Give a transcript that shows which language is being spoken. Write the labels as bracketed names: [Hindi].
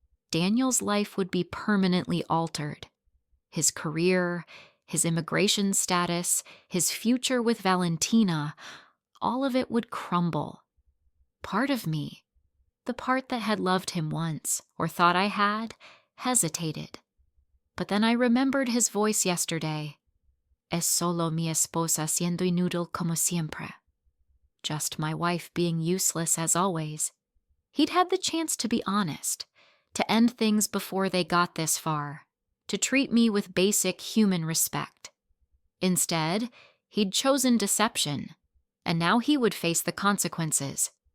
[English] Daniel's life would be permanently altered. His career, his immigration status, his future with Valentina, all of it would crumble. Part of me, the part that had loved him once, or thought I had, hesitated. But then I remembered his voice yesterday. [Spanish] "Es solo mi esposa siendo inútil como siempre." [English] Just my wife being useless as always. He'd had the chance to be honest, to end things before they got this far, to treat me with basic human respect. Instead, he'd chosen deception, and now he would face the consequences.